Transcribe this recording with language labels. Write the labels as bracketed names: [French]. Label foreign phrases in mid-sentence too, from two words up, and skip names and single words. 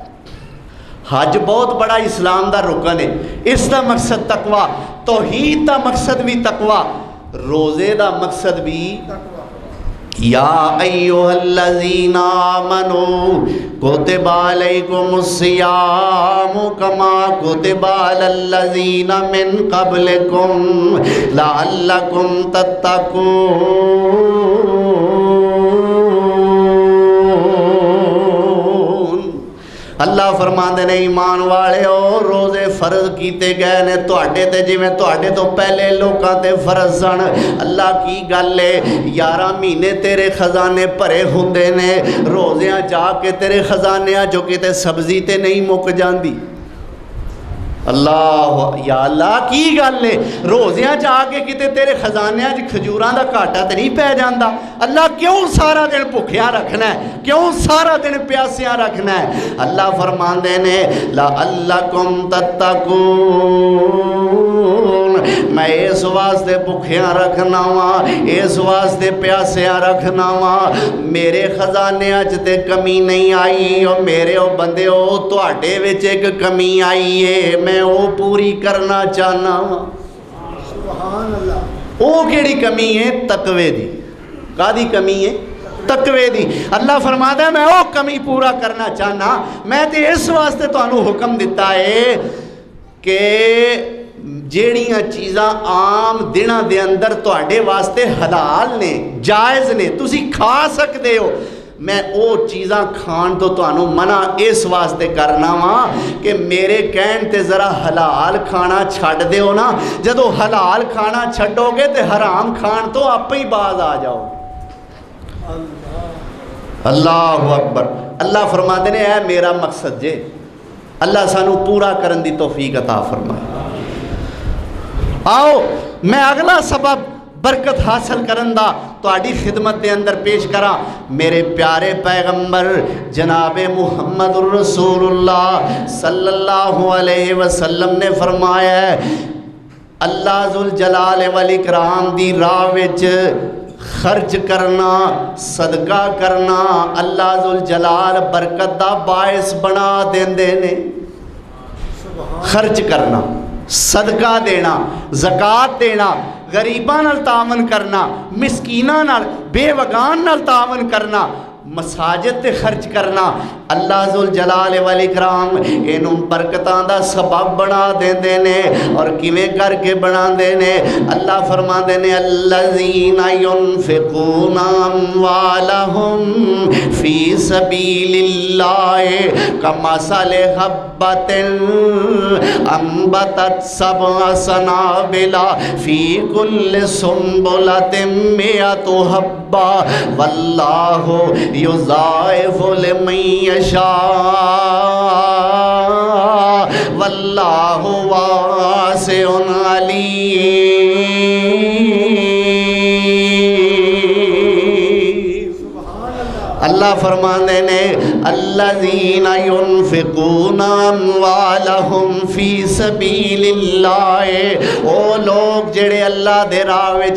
[Punjabi] حج بہت بڑا اسلام دا رکن ہے، اس دا مقصد تقوی، توحید دا مقصد بھی تقوی، روزے دا مقصد بھی [Arabic] یا ایہا الذین آمنوا کتب علیکم الصیام کما کتب علی الذین من قبلکم لعلکم تتقون۔ [Punjabi] اللہ فرماندے نے ایمان والے او روزے فرض کیتے گئے نے تواڈے تے جویں تواڈے تو پہلے لوکاں تے فرض سن۔ اللہ کی گل ہے 11 مہینے تیرے خزانے بھرے ہوندے نے، روزیاں جا کے تیرے خزانیاں جو کتے سبزی تے نہیں مک جاندی۔ اللہ یا اللہ کی گل ہے، روزیاں جا کے کتے تیرے خزانیاں جی کھجوراں دا کاٹا تے نہیں پہ جاندا۔ اللہ کیوں سارا دن بھکھیا رکھنا ہے، کیوں سارا دن پیاسیاں رکھنا ہے؟ اللہ فرماندے نے [Arabic] لعلکم تتقون، [Punjabi] میں اس واسطے بھکھیاں رکھنا وا، اس واسطے پیاسیاں رکھنا وا، میرے خزانیاں چ تے کمی نہیں آئی، اور میرے او بندے او تواڈے وچ ایک کمی آئی ہے، میں او پوری کرنا چاہنا وا۔ [Arabic] سبحان اللہ۔ [Punjabi] او کیڑی کمی ہے؟ تقوی دی۔ کادی کمی ہے؟ تقوی دی۔ اللہ فرماتا ہے میں وہ کمی پورا کرنا چاہنا، میں تے اس واسطے تانوں حکم دیتا ہے کہ جیڑیاں چیزاں عام دنوں دے اندر تواڈے واسطے حلال نے، جائز نے، تسی کھا سکتے ہو، میں او چیزاں کھان تو تانوں منع اس واسطے کرنا وا کہ میرے کہن تے ذرا حلال کھانا چھڈ دیو نا، جدو حلال کھانا چھڈو گے تے حرام کھان تو آپ ہی باز آ جاؤ۔ [Arabic] اللہ اکبر۔ [Punjabi] اللہ فرماتے نے اے میرا مقصد جے، اللہ سانو پورا کرن دی توفیق عطا فرمائے۔ آؤ میں اگلا سبب برکت حاصل کرن دا تواڈی خدمت دے اندر پیش کراں۔ میرے پیارے پیغمبر جناب محمد الرسول اللہ [Arabic] صلی اللہ علیہ وسلم [Punjabi] نے فرمایا ہے اللہ ذوالجلال والاکرام دی راہ وچ خرچ کرنا، صدقہ کرنا اللہ ذوالجلال برکت دا باعث بنا دیندے نے۔ خرچ کرنا، صدقہ دینا، زکوٰۃ دینا، غریباں نال تعاون کرنا، مسکیناں نال، بے وگان نال تعاون کرنا، مساجد تے خرچ کرنا، اللہ ذوالجلال والاکرام اینوں برکتاں دا سبب بنا دیندے نے۔ اور کیویں کر کے بنا دے نے؟ اللہ فرماندے نے [Arabic] الذین ينفقون اموالهم فی سبیل اللہ کمثل حبۃ انبتت سبع سنابل فی کل سنبلۃ مئۃ حبۃ واللہ یضاعف لمن یشاء واللہ واسع علیم۔ [Punjabi] اللہ فرمانے نے [Arabic] الذین ينفقون اموالهم فی سبیل اللہ، [Punjabi] او لوگ جڑے اللہ دے راہ وچ